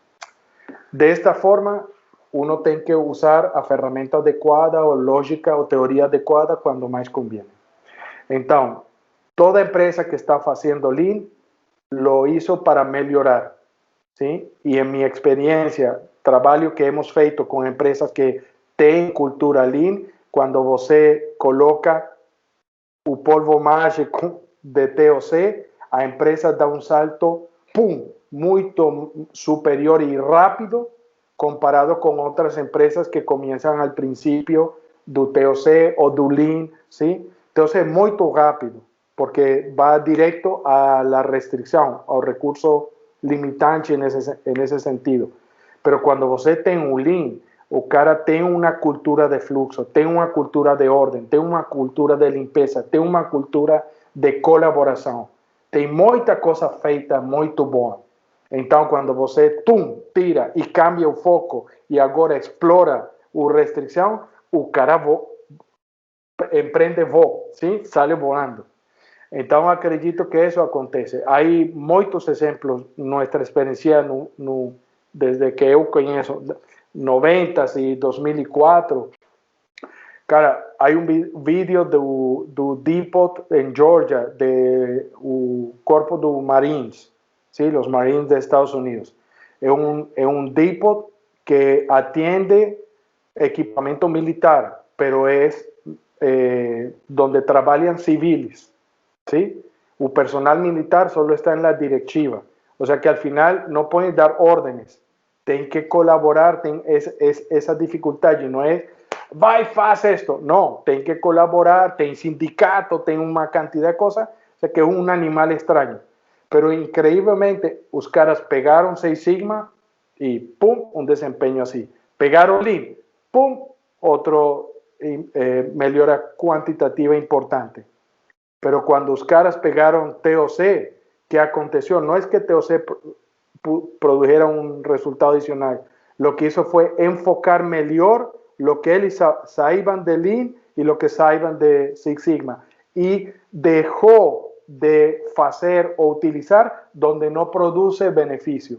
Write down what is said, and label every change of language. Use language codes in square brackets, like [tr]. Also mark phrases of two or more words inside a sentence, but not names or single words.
[es] De esta forma, uno tiene que usar a ferramenta adecuada o lógica o teoría adecuada cuando más conviene. Entonces, toda empresa que está haciendo Lean lo hizo para mejorar, ¿sí? Y en mi experiencia, trabajo que hemos feito con empresas que tienen cultura Lean, cuando [pt] você coloca o [es] polvo mágico de TOC, a empresa da un salto, ¡pum!, muy superior y rápido comparado con otras empresas que comienzan al principio do TOC o do Lean, ¿sí? Entonces, muy rápido, porque va directo a la restricción, al recurso limitante en ese sentido. [pt] Pero cuando você tem un Lean, o cara tem uma cultura de fluxo, tem uma cultura de ordem, tem uma cultura de limpeza, tem uma cultura de colaboração. Tem muita coisa feita muito boa. Então, quando você tira e cambia o foco e agora explora a restrição, o cara empreende voo, [es] ¿sí? Sale voando. [pt] Então, acredito que isso acontece. Há muitos exemplos, nossa experiência desde que eu conheço, 90s y 2004, cara, [es] hay un vídeo [pt] do Depot en Georgia de Corpo de Marines, ¿sí? [es] Los Marines de Estados Unidos. Es un Depot que atiende equipamiento militar, pero es donde trabajan civiles, ¿sí? El personal militar solo está en la directiva, o sea que al final no pueden dar órdenes. [pt] Tem que colaborar, tem essa dificuldade, não é vai, faz esto, não, tem que colaborar, tem sindicato, tem uma quantidade de coisas, [es] o sea [pt] que é um animal estranho, pero increíblemente os caras pegaram Six Sigma e pum, um desempenho assim, pegaram Lean, pum, outro melhora quantitativa importante, pero quando os caras pegaram TOC, que aconteceu, não é que TOC [es] produjera un resultado adicional. Lo que hizo fue enfocar mejor lo que ellos sabían de Lean y lo que sabían de Six Sigma. Y dejó de hacer o utilizar donde no produce beneficio.